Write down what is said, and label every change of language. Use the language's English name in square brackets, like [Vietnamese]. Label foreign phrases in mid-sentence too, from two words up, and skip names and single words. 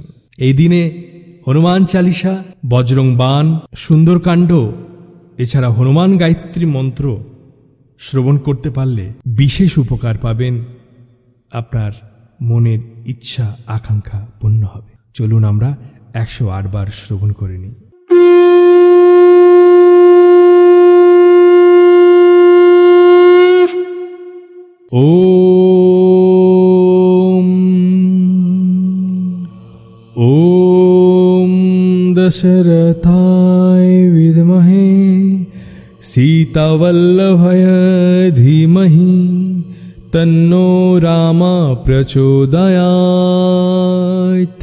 [Bangla] এই দিনে হনুমান চালিসা, বজরং বাণ, সুন্দরকাণ্ড এছাড়া হনুমান গায়ত্রী মন্ত্র শ্রবণ করতে পারলে বিশেষ উপকার পাবেন। আপনার মনের ইচ্ছা আকাঙ্ক্ষা পূর্ণ হবে। চলুন আমরা 108 বার শ্রবণ করে নিই। [Sanskrit] ओम दशरथाय विद्महे सीतावल्लभाय धीमहि तन्नो रामा प्रचोदयात्।